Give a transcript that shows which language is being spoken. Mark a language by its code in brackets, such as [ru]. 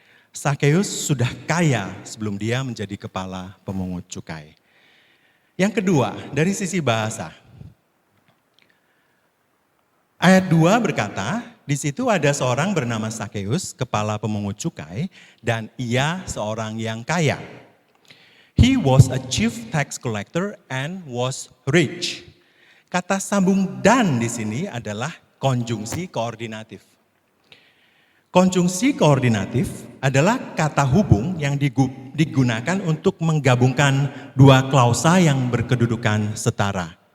[id] Sakeus sudah kaya sebelum dia menjadi kepala pemungut cukai. Yang kedua, dari sisi bahasa. Ayat 2 berkata, di situ ada seorang bernama Sakeus, kepala pemungut cukai, dan ia seorang yang kaya. [en] He was a chief tax collector and was rich. [id] Kata sambung dan di sini adalah konjungsi koordinatif. Konjungsi koordinatif adalah kata hubung yang digunakan untuk menggabungkan dua klausa yang berkedudukan setara.